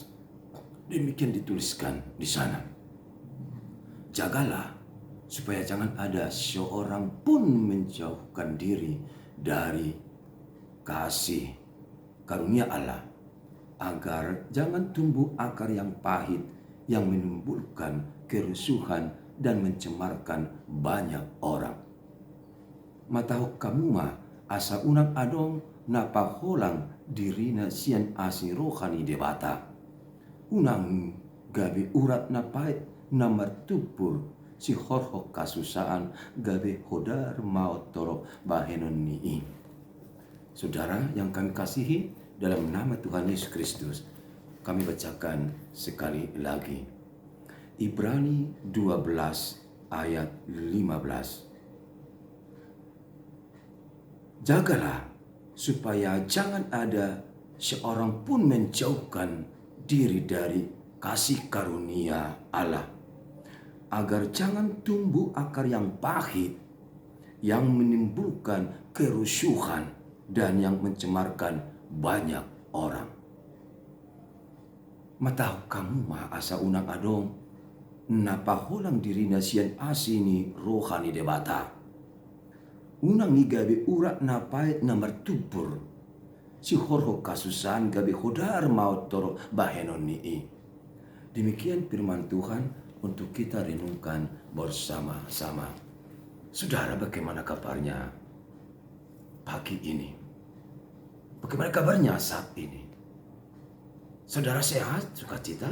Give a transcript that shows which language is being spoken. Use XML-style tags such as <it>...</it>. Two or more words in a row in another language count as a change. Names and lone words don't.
<id>Demikian dituliskan di sana. Jagalah supaya jangan ada seorang pun menjauhkan diri dari kasih karunia Allah, agar jangan tumbuh akar yang pahit yang menimbulkan kerusuhan dan mencemarkan banyak orang.</id> <bbc>Matahok kamuma asa unang adong napaholang dirina sian asi rohani debata. Unang gabi urat na pait na matupur si horhok kasusaan gabi hodar maut toro bahenon nii.</bbc> <id>Saudara yang kami kasihi dalam nama Tuhan Yesus Kristus, kami bacakan sekali lagi. Ibrani 12 ayat 15. Jagalah supaya jangan ada seorang pun menjauhkan diri dari kasih karunia Allah, agar jangan tumbuh akar yang pahit yang menimbulkan kerusuhan dan yang mencemarkan banyak orang.</id> <bbc>Matau kamu mah asa unang adong, napaholang diri nasian asini rohani debata. Unang igabi urat napait namar tubur, si horho kasusan gabi hodar maut toro bahenon nii.</bbc> <id>Demikian firman Tuhan untuk kita renungkan bersama-sama. Saudara, bagaimana kabarnya pagi ini? Bagaimana kabarnya saat ini? Saudara sehat, sukacita?</id>